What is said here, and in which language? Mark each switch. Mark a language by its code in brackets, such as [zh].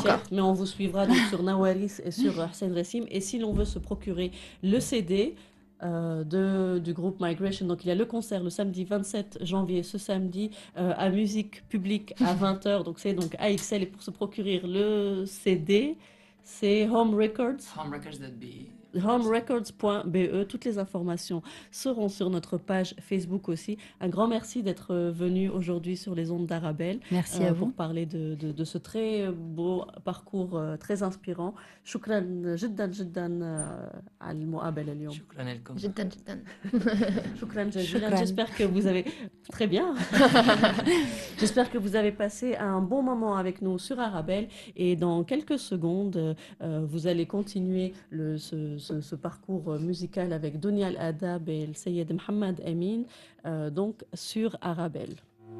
[fr] Mais on vous suivra donc sur Nawaris et sur Hussein Rassim. Et si l'on veut se procurer le CD du groupe Migration, donc il y a le concert le samedi 27 janvier, ce samedi à Musique Publique à 20h, donc c'est donc AXL, et pour se procurer le CD c'est Home Records. Homerecords.be. homerecords.be. Toutes les informations seront sur notre page Facebook aussi. Un grand merci d'être venu aujourd'hui sur les ondes d'Arabelle. Merci à vous. Pour parler de ce très beau parcours très inspirant. [ar] شكرا جدا جدا على المقابلة اليوم. شكرا لكم. جدا جدا. شكرا جزيلا. شكراً. [fr] J'espère que vous avez très bien. J'espère que vous avez passé un bon moment avec nous sur Arabelle et dans quelques secondes vous allez continuer ce parcours musical avec Dunia Al Adab et le Seyed Mohamed Amin donc sur Arabelle.